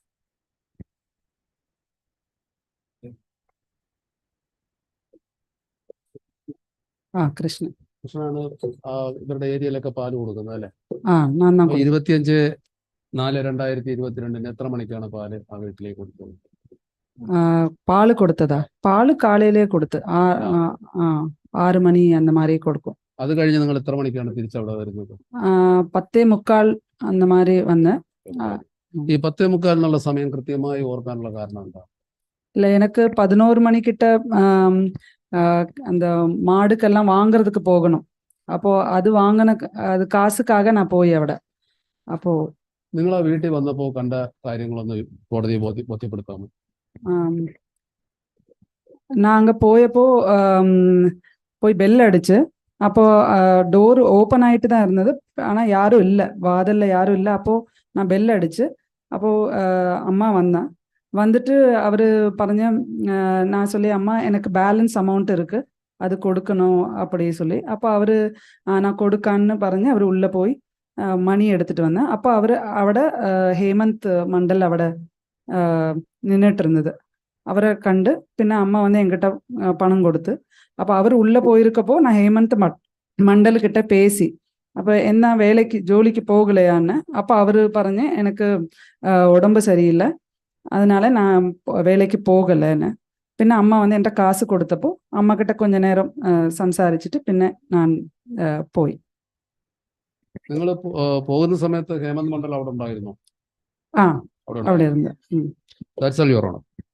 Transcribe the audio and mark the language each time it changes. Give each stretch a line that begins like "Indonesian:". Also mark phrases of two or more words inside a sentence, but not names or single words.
Malayalam: കൃഷ്ണനാണ് ഇവരുടെ ഏരിയയിലൊക്കെ പാല് കൊടുക്കുന്നത് അല്ലെ? 25/4/2022 എത്ര മണിക്കാണ് പാല് ആ വീട്ടിലേക്ക് കൊടുത്തത്?
Tamil: பால் கொடுத்ததா? பால் காலையிலே கொடுத்து 6 மணி அந்த மாதிரி கொடுக்கும்.
Malayalam: അത് കഴിഞ്ഞ് നിങ്ങൾ എത്ര മണിക്കാണ് തിരിച്ചവിടെ വരുന്നത്?
Tamil: 10:45 அந்த மாதிரி വന്ന്.
Malayalam: ഈ 10:45 എന്നുള്ള സമയം കൃത്യമായി ഓർക്കാനുള്ള കാരണം എന്താ?
Tamil: இல்லை, எனக்கு 11 மணிக்கிட்ட அந்த மாடுக்கெல்லாம் வாங்குறதுக்கு போகணும். அப்போ அது அது காசுக்காக நான் போய் അവിടെ. அப்போ
Malayalam: നിങ്ങൾ ആ വീട്ടിൽ വന്നപ്പോ കണ്ട കാര്യങ്ങളൊന്ന് കോടതിയെ ബോധ്യപ്പെടുത്താമോ?
Tamil: நான் அங்க போயப்போ போய் பெல் அடிச்சு, அப்போ
English: door open
Tamil: ஆயிட்டு தான் இருந்தது. ஆனா யாரும் இல்லை, வாதல்ல யாரும் இல்லை. அப்போ நான் பெல் அடிச்சு, அப்போ அம்மா வந்துட்டு அவரு പറഞ്ഞ, நான் சொல்லி அம்மா எனக்கு
English: balance amount
Tamil: இருக்கு, அது கொடுக்கணும் அப்படி சொல்லி. அப்போ அவரு நான் கொடுக்கான்னு പറഞ്ഞ് அவர் உள்ள போய் மணி எடுத்துட்டு வந்தேன். அப்போ அவரு
Malayalam: അവിടെ ഹേമന്ത് മണ്ഡൽ അവിടെ നിന്നിട്ട് ഇരുന്നത്.
Tamil: அவரை கண்டு
Malayalam: പിന്നെ അമ്മ
Tamil: என்கிட்ட பணம் கொடுத்து, அப்போ அவர் உள்ள போயிருக்கப்போ நான் ஹேமந்த் மண்டல் கிட்ட பேசி, அப்போ என்ன ஜோலிக்கு போகலையான்னு. அப்போ அவரு പറഞ്ഞ് எனக்கு உடம்பு சரியில்லை, அதனால நான் வேலைக்கு போகலைன்னு.
Malayalam: പിന്നെ അമ്മ എൻ്റെ കാശ് കൊടുത്തപ്പോ അമ്മ കിட்ட கொஞ்ச നേരം സംസാരിച്ചിട്ട് പിന്നെ ഞാൻ പോയി. നിങ്ങൾ പോകുന്ന സമയത്ത് ഹേമന്ത് മണ്ഡൽ അവിടെ ഉണ്ടായിരുന്നു? അവിടെ ഇരുന്നു.
English: That's all, Your Honor.